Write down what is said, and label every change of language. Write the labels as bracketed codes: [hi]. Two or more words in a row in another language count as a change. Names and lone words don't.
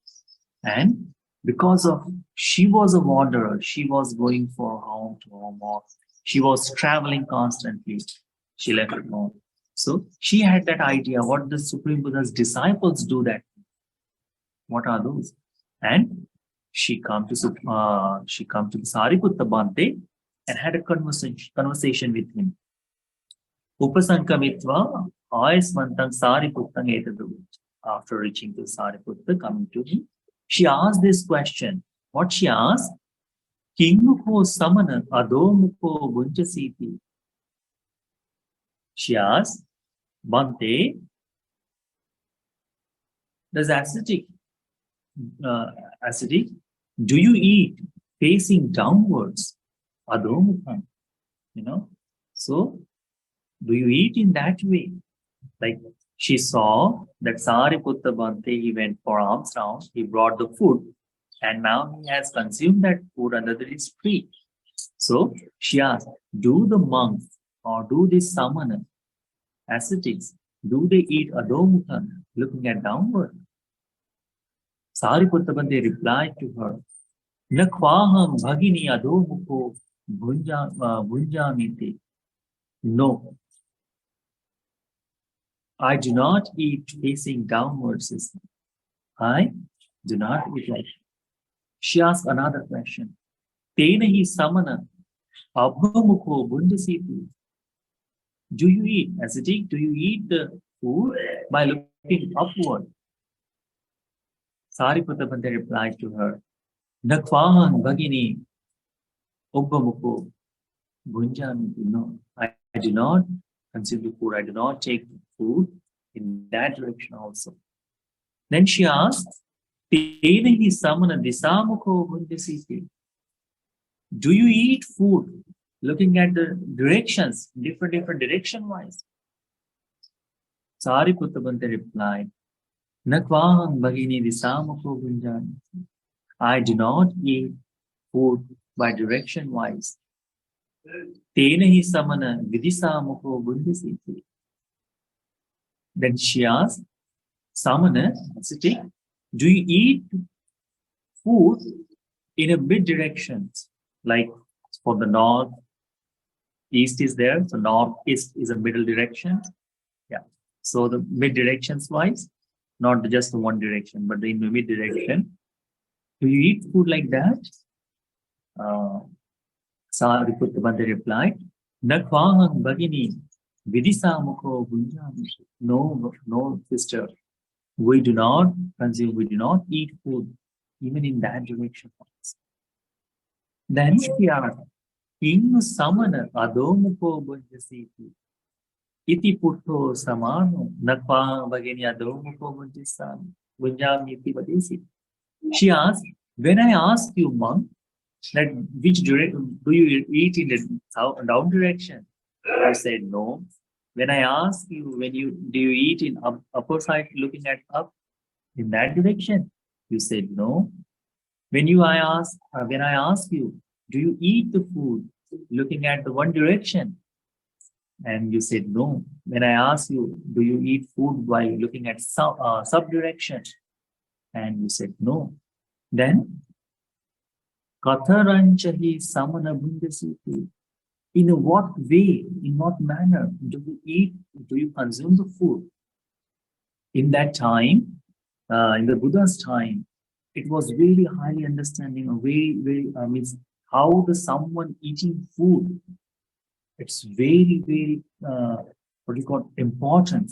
[en] And because of she was a wanderer, she was going from home to home, or she was traveling constantly. She left home. So she had that idea what the Supreme Buddha's disciples do that. What are those? And she come to the Sariputta Bhante and had a conversation with him. [pi] Upasankamitva ayasmantang Sariputtang etadu. [en] After reaching to Sariputta, coming to him, she asked this question. What she asked? [pi] Kimmukho samana adomukho bunjasiti. [en] She asked, Bhante, does acidic, do you eat facing downwards? Adomukha. So do you eat in that way? Like she saw that Sariputta Bhante, he went for alms round, he brought the food, and now he has consumed that food under his tree. So she asked, do the monks or do the samana, ascetics, do they eat adomukha, looking at downward? Sariputta Bhante replied to her, [pi] Nakwaham bhagini adomukho bhunjamiti. [en] No, I do not eat facing downwards. I do not eat like that. She asked another question. [pi] Tenahi samana abhamukho bundasiti. [en] Do you eat ascetic? Do you eat the food by looking upward? Sariputta Bhante replied to her, [pi] Nakvahan bhagini abhamukho bunjamiti. [en] No, I do not consume the food. I do not take food in that direction also. Then she asked, [pi] Tenahi samana disamukho bundasiti. [en] Do you eat food looking at the directions, different direction wise? Sariputta Bhante replied, [pi] Nakvaham bhagini disamukho bunjani. [en] I do not eat food by direction wise. [pi] Tenahi samana vidisamukho bundasiti. [en] Then she asked, Samana, ascetic, do you eat food in a mid directions? Like for the north, east is there, so north east is a middle direction. Yeah. So the mid directions wise, not just the one direction, but in the mid direction. Do you eat food like that? Sariputta Bhante replied, [pi] Nakvaham bhagini vidisamukho bunjami. [en] No, sister. We do not consume, we do not eat food, even in that direction. Then she asked, [pi] Innu samana adomukho bunjasiti. Iti putto samano nakva bhagini adomukho bunjamiti vadesi. [en] She asked, when I ask you, monk, that which direction do you eat in the down direction? You said no. When I ask you, do you eat in upper side looking at up in that direction? You said no. When I ask you, do you eat the food looking at the one direction? And you said no. When I ask you, do you eat food while looking at sub direction? And you said no. Then [pi] Katharanchahi samana bhundasuti. [en] In what way, in what manner do you eat, do you consume the food? In that time, in the Buddha's time, it was really highly understanding, means how the someone eating food, it's very, what do you call, important.